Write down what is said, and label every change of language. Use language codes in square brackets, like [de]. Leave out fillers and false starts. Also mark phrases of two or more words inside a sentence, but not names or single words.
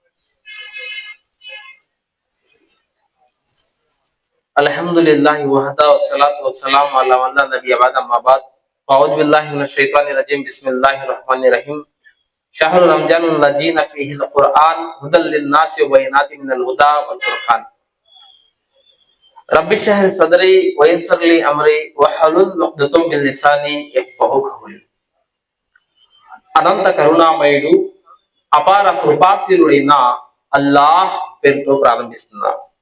[ar] الحمد لله وحده والصلاة والسلام على من لا نبي بعد أما بعد أعوذ بالله من الشيطان الرجيم بسم الله الرحمن الرحيم شهر رمضان الذين فيه القرآن هدى للناس وبينات من الهدى والفرقان رب اشرح صدري ويسر لي أمري واحلل عقدة من لساني يفقهوا قولي. [te] అనంత కరుణామయుడు అపార కృపాశీలుడైన అల్లాహ్ పేరుతో ప్రారంభిస్తున్నాం.